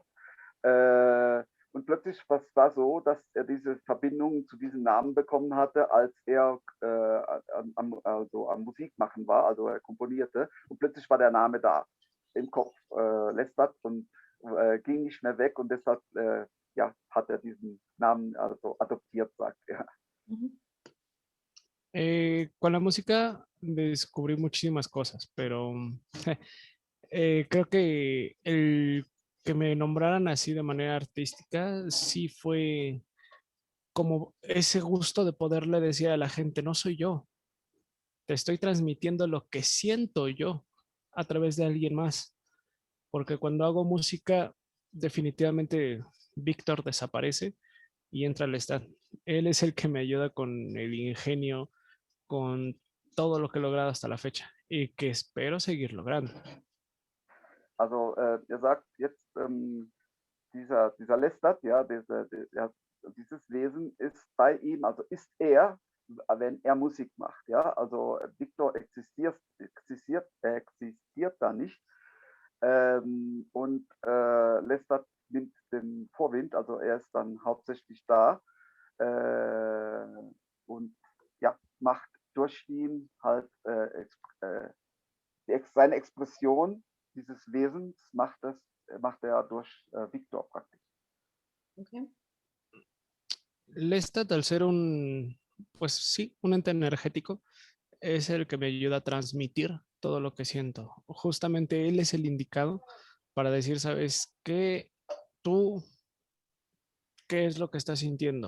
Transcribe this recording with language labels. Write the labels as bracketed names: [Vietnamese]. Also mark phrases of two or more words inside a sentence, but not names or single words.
[German] Und plötzlich war so, dass er diese Verbindung zu diesem Namen bekommen hatte, als er am Musik machen war, also er komponierte. Und plötzlich war der Name da im Kopf, Lestat, und ging nicht mehr weg. Und deshalb ja, hat er diesen Namen also adoptiert, sagt er. [Spanish] Con la música descubrí muchísimas cosas, pero creo que el que me nombraran así de manera artística sí fue como ese gusto de poderle decir a la gente, no soy yo, te estoy transmitiendo lo que siento yo a través de alguien más, porque cuando hago música definitivamente Víctor desaparece y entra Lestat. Él es el que me ayuda con el ingenio, con todo lo que he logrado hasta la fecha y que espero seguir logrando. [German] Also er sagt jetzt, dieser Lestat, ja, dieses Wesen ist bei ihm, also ist er wenn er Musik macht. Ja? Also Victor existiert da nicht. Und Lestat nimmt den Vorwind, also er ist dann hauptsächlich da und ja, macht durch ihn halt seine Expression dieses Wesens macht er durch Victor praktisch. Okay. [Spanish] Lestat, al ser pues sí, un ente energético, es el que me ayuda a transmitir todo lo que siento. Justamente él es el indicado para decir, ¿sabes qué? Tú, ¿qué es lo que estás sintiendo?